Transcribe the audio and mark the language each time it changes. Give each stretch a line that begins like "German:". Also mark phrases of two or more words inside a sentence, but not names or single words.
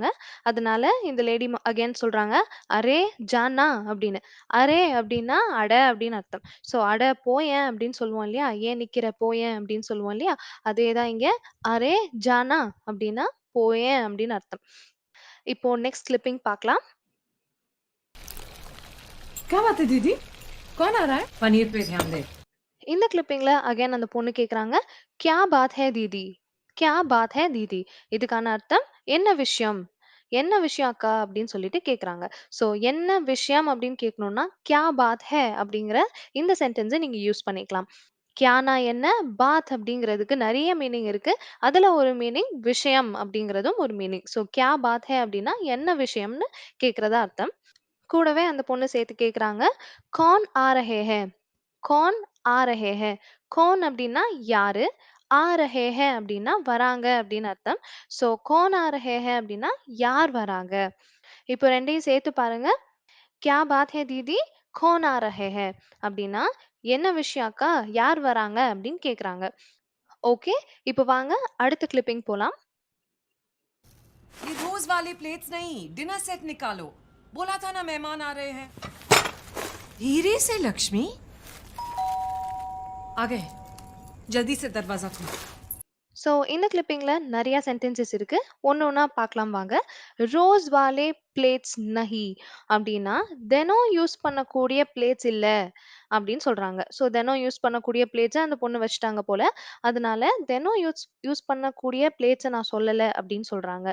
Tamil: அதனால இந்த லேடி அகைன் சொல்றாங்க,
Hindi: "अरे जाना"
Tamil: அப்படின்னு. அரே அப்படின்னா அட அப்படின்னு அர்த்தம். ஸோ அட போயேன் அப்படின்னு சொல்லுவோம் இல்லையா? ஏன் நிக்கிற போயேன் அப்படின்னு சொல்லுவோம் இல்லையா? அதே தான் இங்க
Hindi: अरे जाना
Tamil: அப்படின்னா போயேன் அப்படின்னு அர்த்தம். இப்போ நெக்ஸ்ட் கிளிப்பிங் பார்க்கலாம்.
Hindi: क्या बात है दीदी? कौन आ रहा है? पनीर पे ध्यान दे।
Tamil: இந்த கிளிப்பிங்ல அகைன் அந்த பொண்ணு கேக்குறாங்க,
Hindi: "क्या बात है दीदी? क्या बात है दीदी?"
Tamil: இதுக்கான அர்த்தம் என்ன விஷயம்? என்ன விஷயம் அக்கா? அப்படின்னு சொல்லிட்டு கேக்குறாங்க. ஸோ என்ன விஷயம் அப்படின்னு கேட்கணும்னா,
Hindi: "क्या बात है?"
Tamil: அப்படிங்கிற இந்த சென்டென்ஸ நீங்க யூஸ் பண்ணிக்கலாம். கியானா என்ன? பாத் அப்படிங்கிறதுக்கு நெறைய மீனிங் இருக்கு. அதுல ஒரு மீனிங் விஷயம் அப்படிங்கிறதும் ஒரு மீனிங். ஸோ
Hindi: "क्या बात है?"
Tamil: அப்படின்னா என்ன விஷயம்னு கேட்கிறதா அர்த்தம். கூடவே அந்த பொண்ணு சேர்த்து கேக்குறாங்க,
Hindi: "कौन आ रहे हैं?" कौन आ रहे हैं। कौन
Tamil: அப்படின்னா யாரு?
Hindi: आ रहे हैं
Tamil: அப்படின்னா வராங்க அப்படின்னு அர்த்தம். ஸோ
Hindi: कौन आ रहे हैं
Tamil: அப்படின்னா யார் வராங்க? இப்போ 2யும் சேர்த்து பாருங்க.
Hindi: "क्या बात है दीदी? कौन आ रहे हैं?"
Tamil: அப்படின்னா, "என்ன விஷயம் அக்கா? யார் வராங்க?" அப்படின்னு கேட்குறாங்க. ஓகே. இப்போ வாங்க அடுத்த கிளிப்பிங் போலாம்.
Hindi: ये रोज वाले प्लेट्स नहीं, डिनर सेट निकालो। बोला था ना मेहमान आ रहे हैं। धीरे से लक्ष्मी। आ गए। जल्दी से दरवाजा खोलो।
Tamil: ஸோ இந்த கிளிப்பிங்ல நெறைய சென்டென்சஸ் இருக்கு. ஒண்ணு ஒண்ணா பார்க்கலாம் வாங்க.
Hindi: "रोज वाले प्लेट्स नहीं"
Tamil: அப்படின்னா, தினம் யூஸ் பண்ணக்கூடிய பிளேட்ஸ் இல்ல அப்படின்னு சொல்றாங்க. ஸோ தினம் யூஸ் பண்ணக்கூடிய பிளேட்ஸ அந்த பொண்ணு வச்சுட்டாங்க போல. அதனால தினம் யூஸ் யூஸ் பண்ணக்கூடிய பிளேட்ஸ நான் சொல்லல அப்படின்னு சொல்றாங்க.